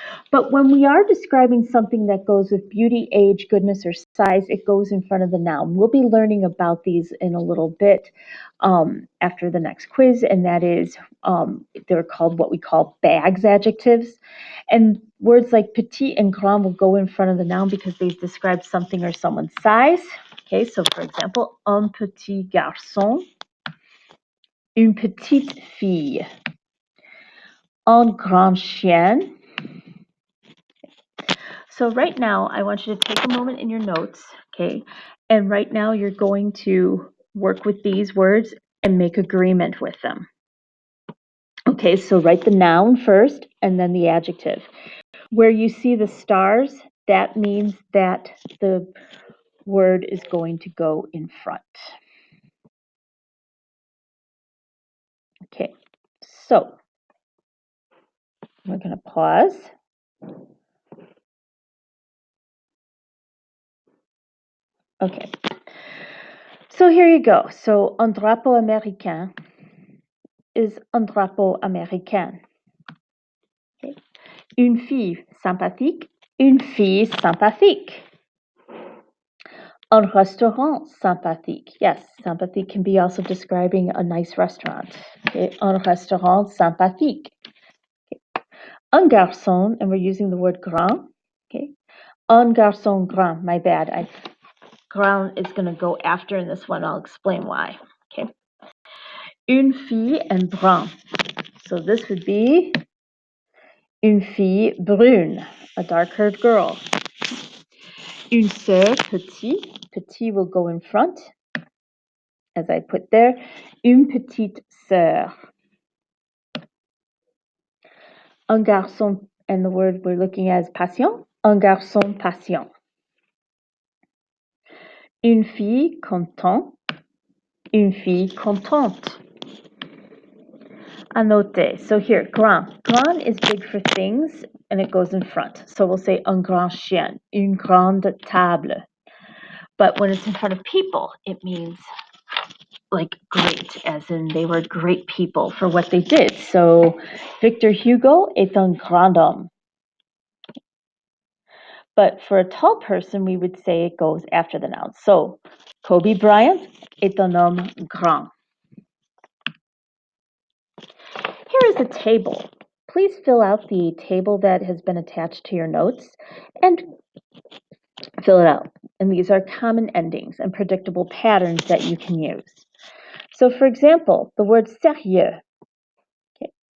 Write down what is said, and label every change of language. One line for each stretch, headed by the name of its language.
English: But when we are describing something that goes with beauty, age, goodness, or size, it goes in front of the noun. We'll be learning about these in a little bit after the next quiz, and that is they're called what we call bags adjectives. And words like petit and grand will go in front of the noun because they describe something or someone's size. Okay, so for example,
French: un petit garçon, une petite fille, un grand chien.
English: So right now, I want you to take a moment in your notes, okay? And right now, you're going to work with these words and make agreement with them. Okay, so write the noun first and then the adjective. Where you see the stars, that means that the word is going to go in front. Okay, so we're going to pause. Okay, so here you go.
French: So un drapeau américain is un drapeau américain. Okay. Une fille sympathique, une fille sympathique. Un restaurant sympathique.
English: Yes, sympathique can be also describing a nice restaurant. Okay.
French: Un restaurant sympathique.
English: Okay.
French: Un garçon,
English: and we're using the word grand. Okay.
French: Un garçon grand,
English: my bad. Grand is going to go after in this one. I'll explain why. Okay.
French: Une fille
English: and brun. So this would be
French: une fille brune,
English: a dark-haired girl.
French: Une sœur petit.
English: Petit will go in front. as I put there,
French: une petite sœur. Un garçon,
English: and the word we're looking at is patient,
French: un garçon patient. Une fille content, une fille contente. À noter.
English: So here, grand. Grand is big for things, and it goes in front. So we'll say
French: un grand chien, une grande table.
English: But when it's in front of people, it means like great, as in they were great people for what they did.
French: So Victor Hugo est un grand homme.
English: But for a tall person, we would say it goes after the noun.
French: So Kobe Bryant est un homme grand.
English: Here is a table. Please fill out the table that has been attached to your notes and fill it out. And these are common endings and predictable patterns that you can use. So for example, the word sérieux. Okay.